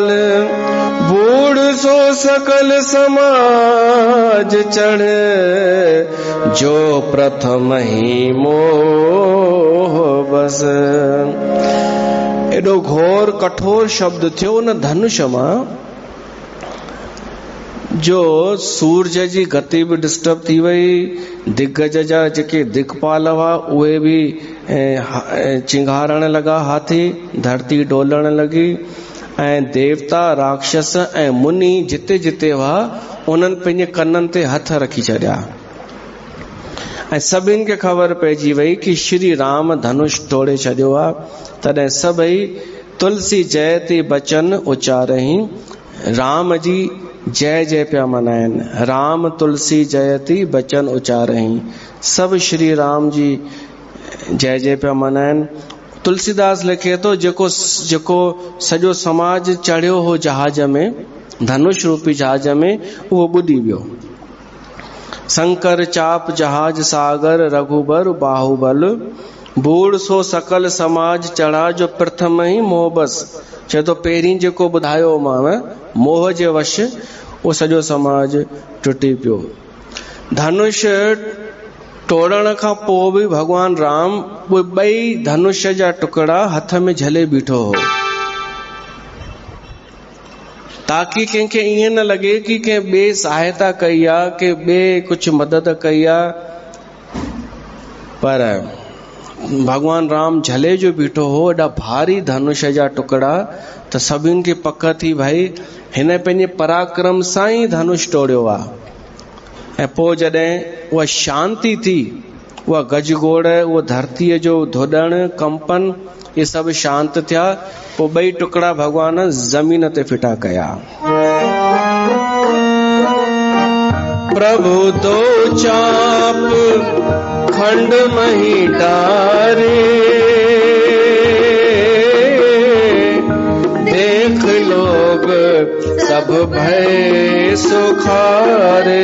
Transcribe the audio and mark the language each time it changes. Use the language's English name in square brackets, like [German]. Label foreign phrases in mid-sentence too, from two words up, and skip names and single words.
[Awadhi] बूढ़ सो सकल समाज चढ़े, जो प्रथम ही मोह बस। [Sindhi] एॾो घोर कठोर शब्द थियो न धनुष मां, जो सूरज जी गति बि डिस्टर्ब थी वई। दिग्गज जा जेके दिक्पाल हुआ उहे बि चिंगारण लॻा हाथी, धरती डोलण लॻी। ऐं देवता राक्षस ऐं मुनि जिते जिते हुआ उन्हनि पंहिंजे कननि ते हथ रखी छॾिया। ऐं सभिनि खे ख़बर पइजी वई कि श्री राम धनुष तोड़े छॾियो आहे। तॾहिं सभई तुलसी [Awadhi] जयति बचन उचारही, [Sindhi] राम जी जय जय पिया मनाइनि। राम तुलसी [Awadhi] जयति बचन उचारही, [Sindhi] सभु श्री राम जी जय जय पिया मनाइनि। तुलसीदास लिखे थो, जेको सॼो समाज चढ़ियो हो जहाज में, धनुष रूपी जहाज में, उहो ॿुॾी वियो। [Awadhi] शंकर चाप जहाज सागर, रघुबर बाहुबल। बूढ़ सो सकल समाज चढ़ा, जो प्रथम ही मोह बस। [Sindhi] चए थो पहिरीं जेको ॿुधायो मां, मोह जे वश उहो सॼो समाज टुटी पियो। धनुष तोड़ण खां पोइ बि भगवान राम उहे 2 धनुष जा टुकड़ा हथ में झले बीठो हो, ताकि कंहिंखे ईअं न लॻे कि कंहिं ॿिए सहायता कई आहे, कि ॿिए कुझु मदद कई आहे। पर भगवान राम झले जो बीठो हो, एॾा भारी धनुष जा टुकड़ा, त सभिनि खे पक थी भाई हिन पंहिंजे पराक्रम सां ई धनुष तोड़ियो आहे। ऐं पोइ जॾहिं उहा शांति थी, उहा गजगोड़, उहा धरतीअ जो धुॾण, कंपन, इहे सभु शांत थिया। पोइ 2 टुकड़ा भगवान ज़मीन ते फिटा कया। [Awadhi] प्रभु दो चाप खंड मही डारे, देख लोग सब भय सुखारे।